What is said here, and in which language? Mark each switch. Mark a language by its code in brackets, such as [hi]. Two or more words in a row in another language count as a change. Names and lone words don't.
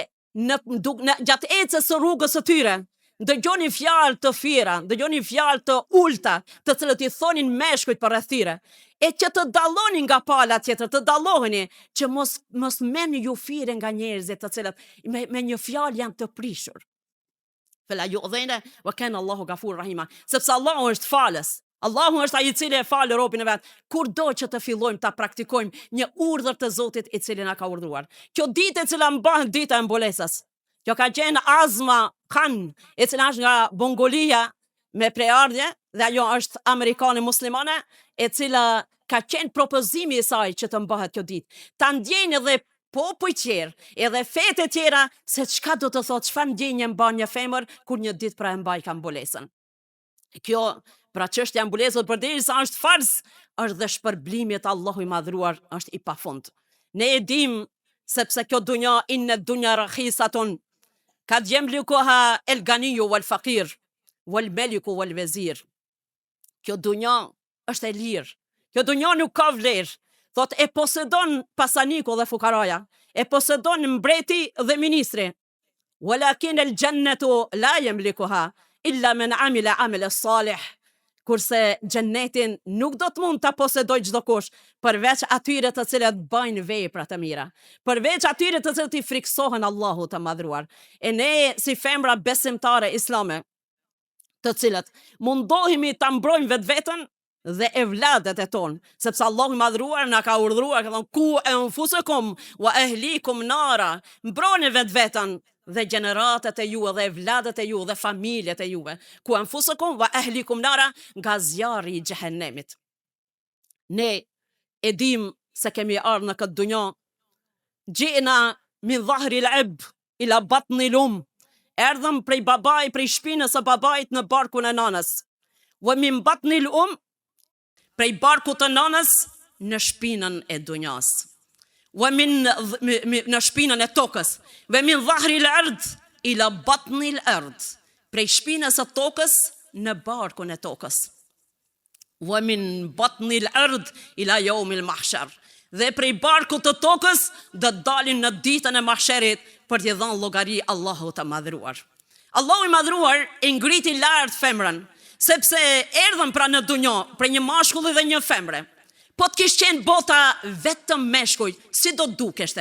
[sq] gjatë ecës së rrugës së tyre, dëgjoni fjalë të fira, dëgjoni fjalë të ulta, të cilët i thonin meshkujt për rreth tyre, e që të dallonin nga pala tjetër, të dalloheni, që mos merrni ju fire nga njerëzit të cilët me një fjalë janë të prishur. [ar] فلا يؤذين وكان الله غفورا رحيما, [sq] sepse Allahu është falës. Allahu është ai i cili e fal robën e vet. Kurdo që të fillojmë ta praktikojmë një urdhër të Zotit i cili na ka urdhëruar. Kjo ditë e cila mbahet dita e mbulesës. Kjo ka qenë Azma Khan, e cila është nga Mongolia me preardhje, dhe ajo është amerikane muslimane, e cila ka qenë propozimi i saj që të mbahet kjo ditë. Ta ndjejnë edhe popull tjerë, edhe fete tjera, se çka do të thotë, çfarë ndjenje mban një femër kur një ditë pra e mbaj ka mbulesën. Kjo, pra çështja e mbulesës përderisa është farz, është dhe shpërblimi i Allahu i madhruar është i pafund. Ne e dim sepse kjo dunja [ar] إن الدنيا رخيصة قد يملكها الغني والفقير والملك والوزير. [sq] Kjo dunja është e lirë. Kjo dunja nuk ka vlerë. Thot e posedon pasaniku dhe fukaraja, e posedon mbreti dhe ministri. [ar] ولكن الجنة لا يملكها إلا من عمل عملا صالحا. [sq] kurse xhennetin nuk do të mund ta posedoj çdo kush, përveç atyre të cilët bëjnë vepra të mira, përveç atyre të cilët i friksohen Allahut të madhruar. E ne si femra besimtare islame, të cilët mundohemi ta mbrojmë vetveten dhe evladet e tonë, sepse Allahu i madhruar na ka urdhëruar, ka thënë [ar] قوا أنفسكم وأهليكم نارا, [sq] mbrojeni vetveten dhe gjeneratet e juve dhe evladet e juve dhe familjet e juve, [ar] قوا أنفسكم وأهليكم نارا, [sq] nga zjarri i xhehenemit. Ne e dim se kemi ardhur në këtë dunjë, [ar] جئنا من ظهر الأب إلى بطن الأم, [sq] erdhëm prej babaj, prej shpinës së babait në barkun e nanës, [ar] ومن بطن الأم, [sq] prej barkut të nanës në shpinën e dunjas, në shpinën e tokës, [ar] ومن ظهر الأرض إلى بطن الأرض, [sq] prej shpinës së tokës në barkun e tokës, [ar] ومن بطن الأرض إلى يوم المحشر, [sq] dhe prej barkut të tokës do dalin në ditën e mahsherit për t'i dhënë llogari Allahut të madhruar. Allahu i madhruar e ngriti lart femrën, sepse erdhën pra në dunjë për një mashkulli dhe një femre. Po të kishte qenë bota vetëm meshkuj, si do dukeshte?